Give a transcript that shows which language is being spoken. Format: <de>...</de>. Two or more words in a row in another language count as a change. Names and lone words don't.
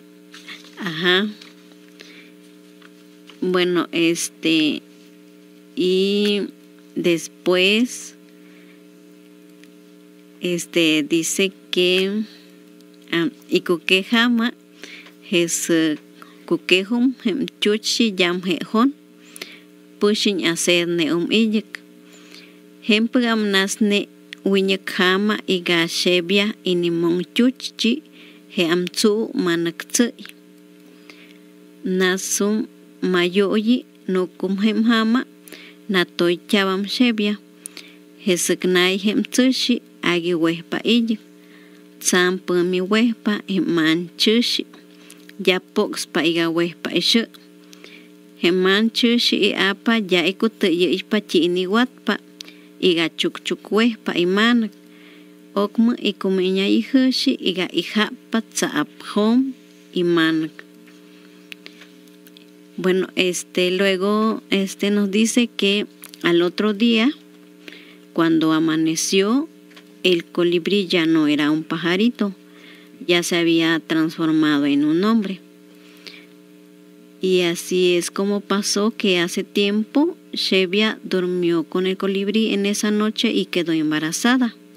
<es>Ajá. Bueno, y después dice que</es> <agr>ikukejama es kukejum hem chuchi yam hejón pushin hacer neum iyek hem pagam nasne wiñakhama iga shebia inimonchuchi he amtsu manaktsi nasum mayoyi nukum hemhama natoy chabam shebia hesiknay hemtsushi agi wehpa iyik tsampumi wehpa hemanchushi yapokspa iga wehpa ishu hemanchushi i apa ya ikutuyo ispa chini watpa iga chukchuk wehpa imanak okma ikumiña ihushi iga ihapa tsaap hom imanak.</agr> <es>Bueno, luego nos dice que al otro día, cuando amaneció, el colibrí ya no era un pajarito, ya se había transformado en un hombre. Y así es como pasó que hace tiempo Shebia durmió con el colibrí en esa noche y quedó embarazada.</es>